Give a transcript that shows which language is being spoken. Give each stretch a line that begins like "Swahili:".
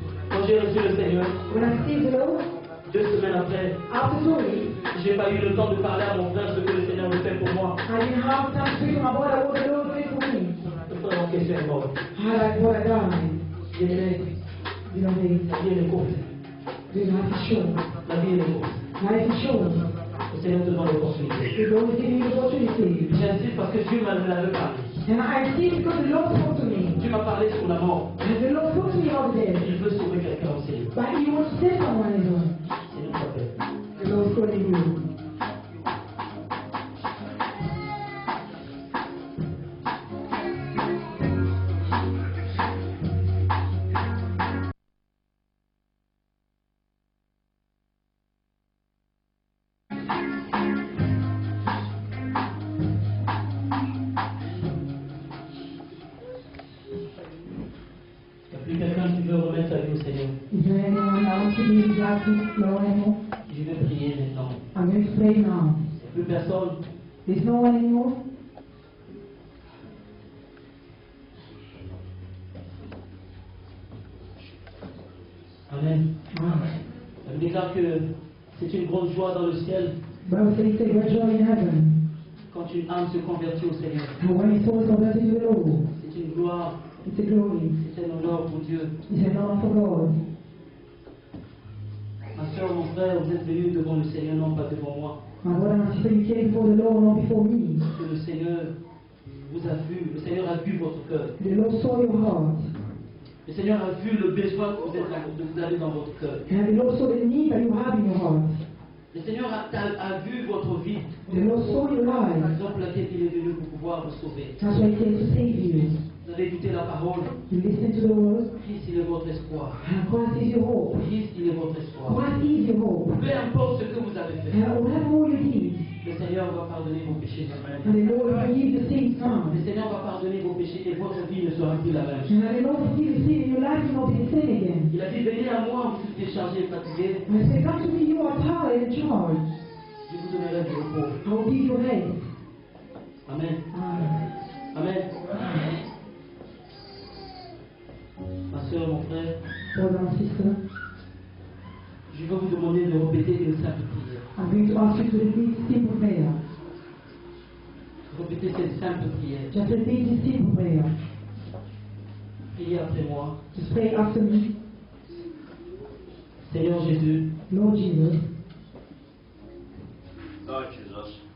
French: Quand j'ai reçu le Seigneur,
English: When I see the Lord,
French: 2 semaines après,
English: after 2 weeks,
French: j'ai pas eu le temps de parler à mon frère ce que le Seigneur me fait pour moi.
English: I didn't have time to speak to my brother what the Lord did for me.
French: Le frère en question est mort.
English: What I done.
French: Bien-aimé,
English: You know,
French: la vie elle est courte.
English: the life is short.
French: La vie elle est courte.
English: Life is short.
French: Le Seigneur te donne l'opportunité.
English: The Lord is giving you the opportunity.
French: J'insiste parce que Dieu m'a parlé.
English: And I see because the Lord spoke to me.
French: Dieu m'a parlé sur la mort.
English: And the Lord spoke to me about this.
French: Il veut sauver quelqu'un aussi.
English: But He wants to save someone as well.
French: Le Seigneur t'appelle.
English: The Lord is calling you.
French: Il n'y a plus quelqu'un qui veut remettre sa vie au Seigneur.
English: Is there anyone that wants to be his life to Lord anymore?
French: Je vais prier maintenant.
English: I'm going to pray now.
French: Il n'y a plus personne.
English: There's no one anymore. Amen. Ah.
French: Elle me déclare que c'est une grande joie dans le ciel
English: Bible says it's a great joy in heaven
French: quand tu lorsqu'une âme se convertit au Seigneur.
English: And when his soul is converted to the Lord,
French: C'est une gloire,
English: it's a glory.
French: c'est un honneur pour Dieu.
English: It's an honor for God.
French: Ma soeur, mon frère, vous êtes venus devant le Seigneur, non pas devant moi.
English: My brother and sister, you came before the Lord, not before me.
French: Parce que le Seigneur vous a vu, le Seigneur a vu votre cœur.
English: The Lord saw your heart.
French: Le Seigneur a vu le besoin que vous avez dans votre cœur.
English: And the Lord saw the need that you have in your heart.
French: Le Seigneur a vu votre vie.
English: The Lord saw your
French: Par
English: life.
French: exemple, laquelle il est venu pour pouvoir vous sauver.
English: That's why he came to save you.
French: Vous avez écouté la parole.
English: You listen to the word.
French: Christ, il est votre espoir.
English: And Christ is your hope.
French: Christ, il est votre espoir.
English: Christ is your hope.
French: Peu importe ce que vous avez fait,
English: And whatever all you did,
French: le Seigneur va pardonner vos péchés.
English: and the Lord will forgive the sins now.
French: Le Seigneur va pardonner vos péchés et votre vie ne sera plus la même.
English: And the Lord forgive the sin in your life, you will not be the same again.
French: Il a dit, venez à moi, vous êtes déchargés et fatigués,
English: And I say, come to me, you are tired and charged.
French: je vous donnerai du repos.
English: I will give you rest. Amen. Amen. Amen.
French: Ma soeur, mon frère,
English: Brother and sister,
French: je vais vous demander de répéter une simple prière.
English: I'm going to ask you to repeat simple prayer.
French: Répétez cette simple prière.
English: Just repeat this simple prayer.
French: Priez après moi.
English: Just pray after me.
French: Seigneur Jésus,
English: Lord Jesus, Lord Jesus,